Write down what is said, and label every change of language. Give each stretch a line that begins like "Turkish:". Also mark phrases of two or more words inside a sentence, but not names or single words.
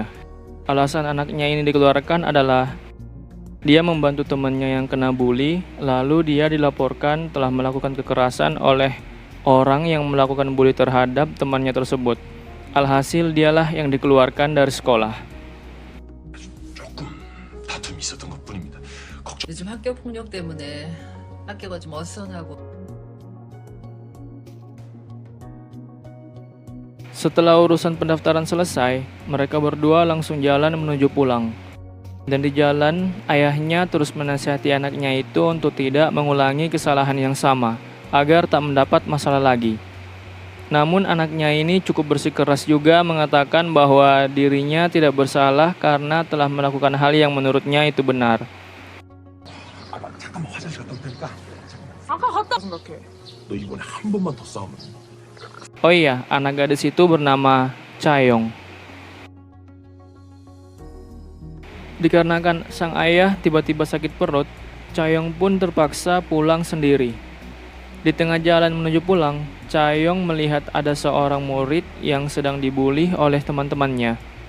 Indonesian: Alasan anaknya ini dikeluarkan adalah dia membantu temannya yang kena bully, lalu dia dilaporkan telah melakukan kekerasan oleh orang yang melakukan bully terhadap temannya tersebut. Alhasil dialah yang dikeluarkan dari sekolah.
Korean: 요즘 학교 폭력 때문에 학교가 좀 어수선하고.
Indonesian: Setelah urusan pendaftaran selesai, mereka berdua langsung jalan menuju pulang. Dan di jalan, ayahnya terus menasihati anaknya itu untuk tidak mengulangi kesalahan yang sama, agar tak mendapat masalah lagi. Namun anaknya ini cukup bersikeras juga mengatakan bahwa dirinya tidak bersalah karena telah melakukan hal yang menurutnya itu benar.
Korean: 잠깐만 화장실 갔다 올 테니까 아까 갔다 생각해. 너 이번에 한 번만 더 싸우면
Indonesian: Oh iya, anak gadis itu bernama Chayong. Dikarenakan sang ayah tiba-tiba sakit perut, Chayong pun terpaksa pulang sendiri. Di tengah jalan menuju pulang, Chayong melihat ada seorang murid yang sedang dibully oleh teman-temannya.